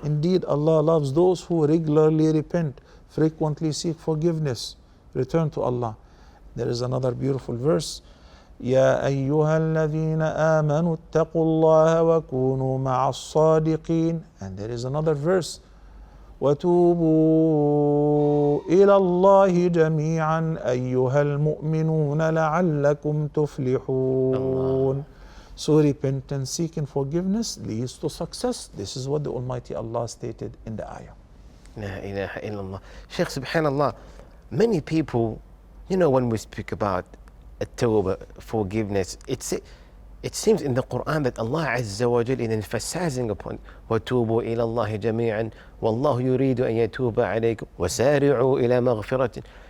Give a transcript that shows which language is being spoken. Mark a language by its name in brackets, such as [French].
[English] Indeed, Allah loves those who regularly repent, frequently seek forgiveness, return to Allah. There is another beautiful verse. [Arabic] يا أيها الذين آمنوا اتقوا الله وكونوا مع الصادقين. [English] And there is another verse. [Arabic] وتوبوا إلى الله جميعا أيها المؤمنون لعلكم تفلحون. [English] So repentance, seeking forgiveness leads to success. This is what the Almighty Allah stated in the ayah. [Arabic] La ilaha illallah. [English] Sheikh, subhanallah, many people, you know, when we speak about at-tawbah, forgiveness, it seems in the Quran that Allah Azza wa Jal is emphasizing upon [Arabic] وَتُوبُوا إِلَى اللَّهِ جَمِيعًا وَاللَّهُ يُرِيدُ أَن يَتُوبَ عَلَيْكُمْ وَسَارِعُوا إِلَى مَغْفِرَةٍ.